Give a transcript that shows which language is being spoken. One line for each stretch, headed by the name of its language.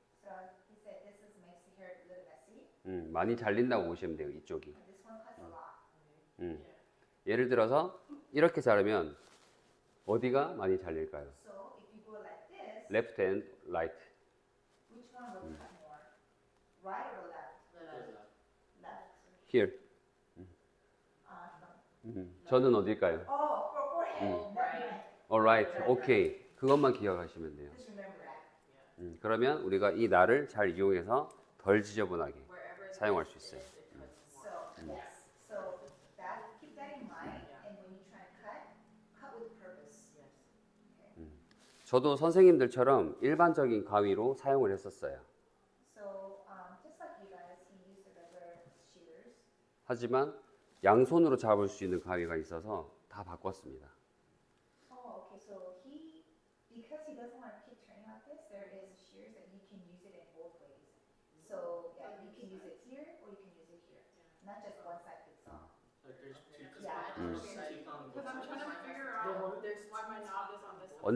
English: So he said this is makes the hair a little messy.
Korean: 많이 잘린다고 보시면 돼요, 이쪽이.
English: And this one cuts a lot.
Korean: 예를 들어서 이렇게 자르면 어디가 많이 잘릴까요?
English: So if you go like this, Left and right. which one will cut more? Right or left? Left. Here. From,
Korean: 저는 어딜까요?
English: oh, for forehead. Right. Alright. 오케이.
Korean: 그것만 기억하시면 돼요.
English: Just remember that.
Korean: 그러면 우리가 이 날을 잘 이용해서 덜 지저분하게
English: Wherever it
Korean: 사용할 수 있어요.
English: it cuts more. So yes. So that keep that in mind. And when you try to cut with purpose. Yes.
Korean: 저도 선생님들처럼 일반적인 가위로 사용을 했었어요.
English: So just like you guys, he used the regular shears.
Korean: 하지만 양손으로 잡을 수 있는 가위가 있어서 다 바꿨습니다.
English: Oh, okay. So because he doesn't want to keep turning like this, there is shears that you can use it in both ways. So yeah, you can use it here or you can use it here. Not just one side fits all. Like there's two Yeah. teeth on Because I'm trying to figure out there's why my knob is on this one.